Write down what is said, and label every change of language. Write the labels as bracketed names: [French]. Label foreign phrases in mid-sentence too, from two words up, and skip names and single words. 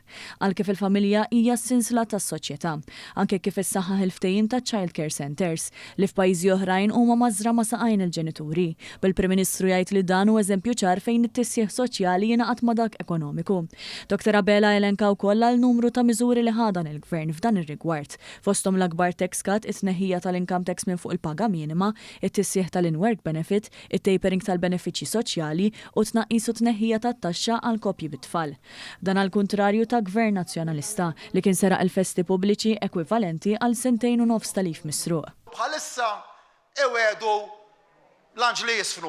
[Maltese] Għal kif il-familja hija s-sinsla tas-soċjetà. Anke kif issaħħaħ il-ftehim ta' [English] Child Care Centers [Maltese] li f'pajjiżi oħrajn huma mażra ma' saqajn il-ġenituri. Bil-Prim Ministru jgħid li dan hu eżempju ċar fejn it-tissieħ soċjali jingħaqad ma' dak ekonomiku. Dr. Abela elenka wkoll għal numru ta' miżuri li ħadan il-Gvern f'dan ir-rigward. Fosthom l-akbar [English] tax cut, [Maltese] it-tneħħija tal- [English] income tax [Maltese] minn fuq il-paga minima, it-tissieħ tal- [English] in-work benefit, [Maltese] it-tapering tal-benefiċċji soċjali u tnaqqis u tneħħija tat-taxxa għal koppji bit-tfal. Dan għall kuntrarju ta' Gvern Nazzjonalista li kien seraq il-festi pubbliċi ekwivalenti għal 2.5 talif misruq. Bħalissa iwedu lanġ li jisfnu.